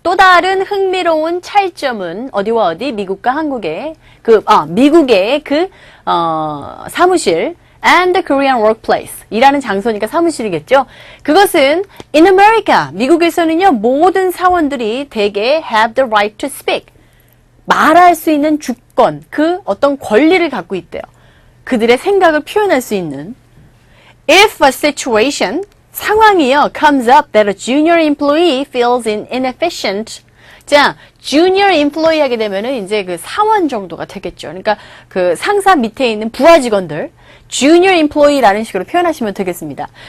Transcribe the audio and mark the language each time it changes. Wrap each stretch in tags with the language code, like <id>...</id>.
<ko>또 다른 흥미로운 차이점은 어디와 어디? 미국과 한국의 미국의 사무실</ko> <en>and the Korean workplace.</en> <ko>일하는 장소니까 사무실이겠죠. 그것은 in America, 미국에서는요, 모든 사원들이 대개</ko> <en>have the right to speak.</en> <ko>말할 수 있는 주권, 어떤 권리를 갖고 있대요. 그들의 생각을 표현할 수 있는.</ko> <en>If a situation,</en> <ko>상황이요,</ko> <en>comes up that a junior employee feels inefficient.</en> <ko>자, junior employee 하게 되면은 이제 사원 정도가 되겠죠. 그러니까 상사 밑에 있는 부하 직원들, junior employee라는 식으로 표현하시면 되겠습니다.</ko>